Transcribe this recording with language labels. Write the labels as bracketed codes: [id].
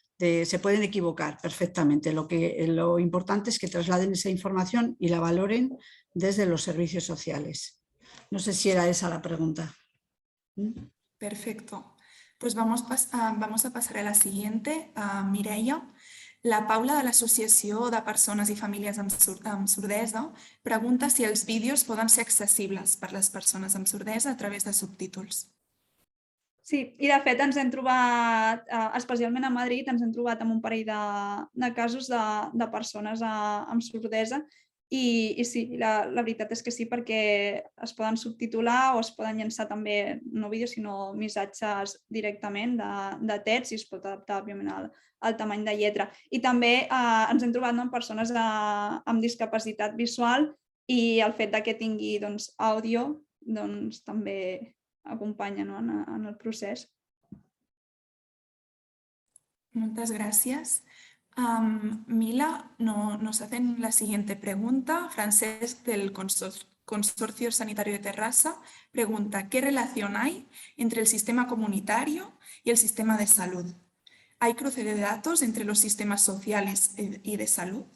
[es] Se pueden equivocar perfectamente. Lo importante es que trasladen esa información y la valoren desde los servicios sociales. No sé si era esa la pregunta. Perfecto. Pues vamos a pasar a la siguiente, a Mireia. [ca] La Paula de l'Associació de Persones i Famílies amb Sordesa pregunta si els vídeos poden ser accessibles per les persones amb sordesa a través de subtítols. Sí, i de fet ens hem trobat, especialment a Madrid, ens hem trobat amb un parell de casos de persones amb sordesa i sí, la veritat és que sí, perquè es poden subtitular o es poden llançar també, no vídeos, sinó missatges directament de text i es pot adaptar, òbviament, al tamany de lletra. I també ens hem trobat amb persones amb discapacitat visual i el fet que tingui àudio també acompanya en el procés. [es] Muchas gracias. Mila nos hacen la siguiente pregunta. Francesc del Consorcio Sanitario de Terrassa pregunta: ¿qué relación hay entre el sistema comunitario y el sistema de salud? ¿Hay cruce de datos entre los sistemas sociales y de salud?